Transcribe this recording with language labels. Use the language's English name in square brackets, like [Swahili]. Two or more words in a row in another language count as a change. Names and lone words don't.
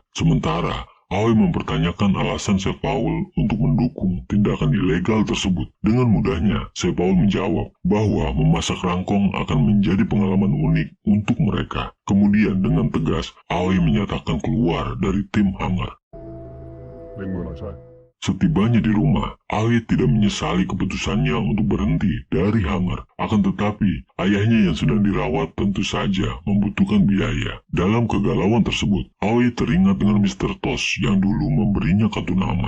[Indonesian] Sementara, Aoi mempertanyakan alasan Chef Paul untuk mendukung tindakan ilegal tersebut. Dengan mudahnya, Chef Paul menjawab bahwa memasak rangkong akan menjadi pengalaman unik untuk mereka. Kemudian dengan tegas, Aoi menyatakan keluar dari tim Hanger. [Thai] เล่นมือหน่อยใช่ [Indonesian] Setibanya di rumah, Aoi tidak menyesali keputusannya untuk berhenti dari Hanger. Akan tetapi, ayahnya yang sedang dirawat tentu saja membutuhkan biaya. Dalam kegalauan tersebut, Aoi teringat dengan Mr. Tosh yang dulu memberinya kartu nama.